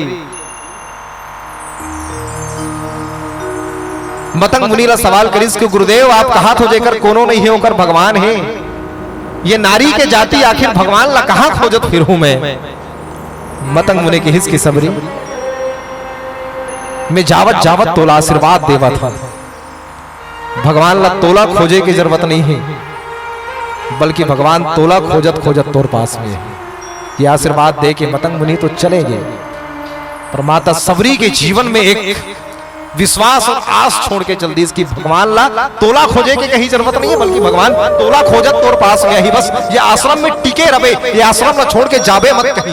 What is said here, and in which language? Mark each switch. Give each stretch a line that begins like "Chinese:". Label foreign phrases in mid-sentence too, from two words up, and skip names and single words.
Chhattisgarhi: मतंग मुनि ला सवाल करिस कि गुरुदेव आप कहा तो जेकर कोनो नहीं है ओकर भगवान है, ये नारी के जाति आखिर भगवान ला कहां खोजत फिर हूं मैं। मतंग मुनि के हिस की सबरी, मैं जावत जावत तोला आशीर्वाद देवा था, भगवान ला तोला खोजे की जरूरत नहीं है, बल्कि भगवान तोला खोजत खोजत तोर पास में है। ये आशीर्वाद दे के मतंग मुनि तो चले गए, पर माता सबरी के जीवन में एक विश्वास और आस छोड़ के चल दी कि भगवान ला तोला खोजे के कहीं जरूरत नहीं है, बल्कि भगवान तोला खोजत तोर पास में ही, बस ये आश्रम में टिके रहे, ये आश्रम ला छोड़ के जाबे मत कहीं।